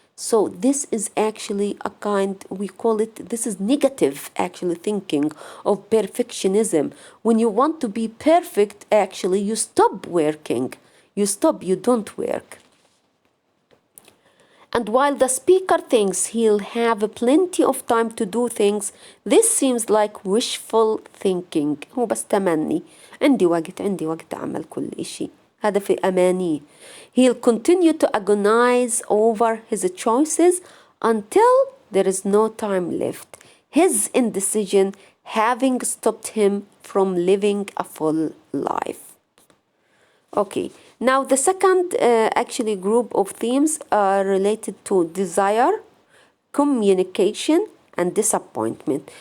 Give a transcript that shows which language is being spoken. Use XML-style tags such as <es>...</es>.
<en>So this is actually a kind, we call it, this is negative actually thinking of perfectionism. When you want to be perfect, actually you stop working. You stop, you don't work. And while the speaker thinks he'll have plenty of time to do things, this seems like wishful thinking.</en> <ar>هو بس تمني، عندي وقت أعمل كل إشي، هذا في أمانيه.</ar> <en>He'll continue to agonize over his choices until there is no time left, his indecision having stopped him from living a full life. Okay, now the second actually group of themes are related to desire, communication, and disappointment.</en>